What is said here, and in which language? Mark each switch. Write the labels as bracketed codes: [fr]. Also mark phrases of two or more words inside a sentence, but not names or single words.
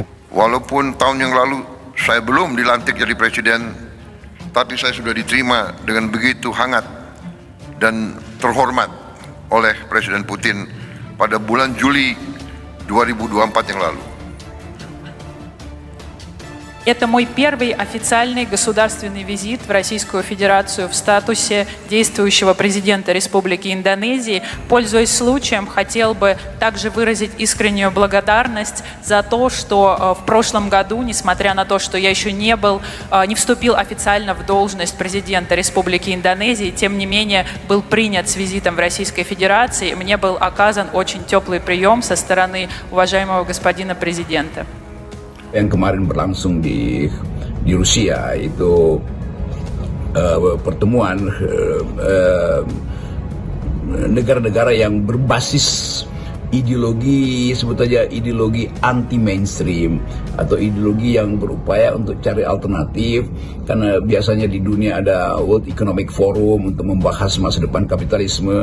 [id] walaupun tahun yang lalu saya belum dilantik jadi presiden, tapi saya sudah diterima dengan begitu hangat dan terhormat oleh Presiden Putin pada bulan Juli 2024 yang lalu. [ru] Это мой первый официальный государственный визит в Российскую Федерацию в статусе действующего президента Республики Индонезии. Пользуясь случаем, хотел бы также выразить искреннюю благодарность за то, что в прошлом году, несмотря на то, что я еще не вступил официально в должность президента Республики Индонезии, тем не менее был принят с визитом в Российской Федерации. Мне был оказан очень теплый прием со стороны уважаемого господина президента. [id] Yang kemarin berlangsung di Rusia itu pertemuan negara-negara yang berbasis ideologi, sebut saja ideologi anti mainstream atau ideologi yang berupaya untuk cari alternatif, karena biasanya di dunia ada World Economic Forum untuk membahas masa depan kapitalisme.